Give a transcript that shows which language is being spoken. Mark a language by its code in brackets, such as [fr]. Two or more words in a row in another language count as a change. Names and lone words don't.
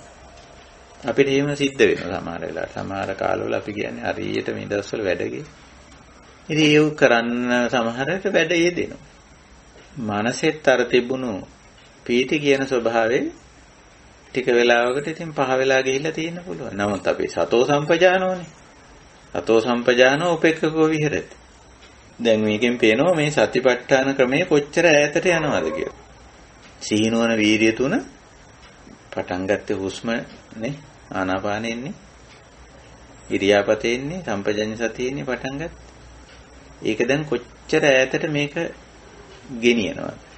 [si] අපිට එහෙම සිද්ධ වෙනවා සමහර වෙලාවට. සමහර කාලවල අපි කියන්නේ හරියට මේ දවස්වල වැඩ ගියේ. ඉතින් ඒක කරන්න සමහරට වැඩ යෙදෙනවා. මනසෙත් අර තිබුණු පීති කියන ස්වභාවය ටික වෙලාවකට ඉතින් පහ වෙලා ගිහිල්ලා තියෙන්න පුළුවන්. නමුත් අපි [pi] සතෝ සම්පජානෝනේ. සතෝ සම්පජානෝ උපේක්ඛකෝ විහෙරති. [si] දැන් මේකෙන් පේනවා මේ සතිපට්ඨාන ක්‍රමයේ කොච්චර ඈතට යනවද කියලා. සීනවන වීර්ය තුන පටන් ගත්තේ හුස්ම නේ ආනාපානෙන්නේ. ඉරියාපතේ ඉන්නේ සම්පජඤ්ඤ සතියේ පටන් ගත්තා. ඒක දැන් කොච්චර ඈතට මේක ගෙනියනවද?